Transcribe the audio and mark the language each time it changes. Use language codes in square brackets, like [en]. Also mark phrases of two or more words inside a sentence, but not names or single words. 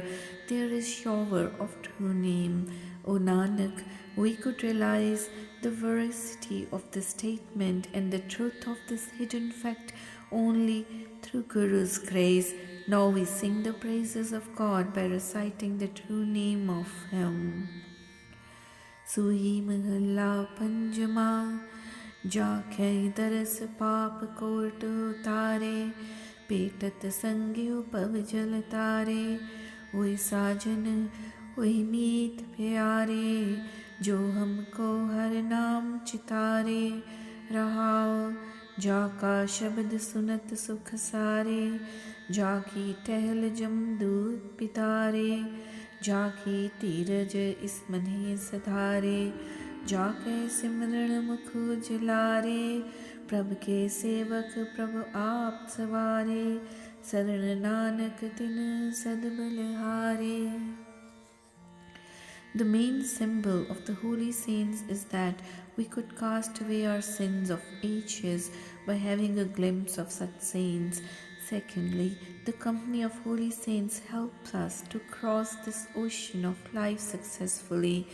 [en] There is shower of true name. O Nanak, we could realize the veracity of this statement and the truth of this hidden fact only through Guru's grace. Now we sing the praises of God by reciting the true name of Him. [pa] ਸੂਹੀ ਮਹਲਾ ਪੰਜਮਾ, ਜਾਖੈ ਦਰਸ ਪਾਪ ਕੋਟ ਉਤਾਰੇ, ਪੇਤਤ ਸੰਗਯੋ ਪਵਜਲ ਤਾਰੇ, ਓਇ ਸਾਜਨ, ਓਇ ਮੀਤ ਪਿਆਰੇ, ਜੋ ਹਮਕੋ ਹਰਿ ਨਾਮ ਚਿਤਾਰੇ, ਰਹਾਉ, ਜਾਕਾ ਸ਼ਬਦ ਸੁਨਤ ਸੁਖ ਸਾਰੇ, ਜਾਕੀ ਟਹਲ ਜਮਦੂਤ ਪਿਤਾਰੇ, ਜਾਕੀ ਤੀਰਜ ਇਸਮਨੇ ਸਧਾਰੇ, ਜਾਕੇ ਸਿਮਰਣ ਮੁਖ ਉਜਲਾਰੇ, ਪ੍ਰਭ ਕੇ ਸੇਵਕ ਪ੍ਰਭੁ ਆਪ ਸਵਾਰੇ, ਸ਼ਰਣ ਨਾਨਕ ਤਿਨ ਸਦਬਲਹਾਰੇ. [en] The main symbol of the holy saints is that we could cast away our sins of ages by having a glimpse of such saints. Secondly, the company of holy saints helps us to cross this ocean of life successfully.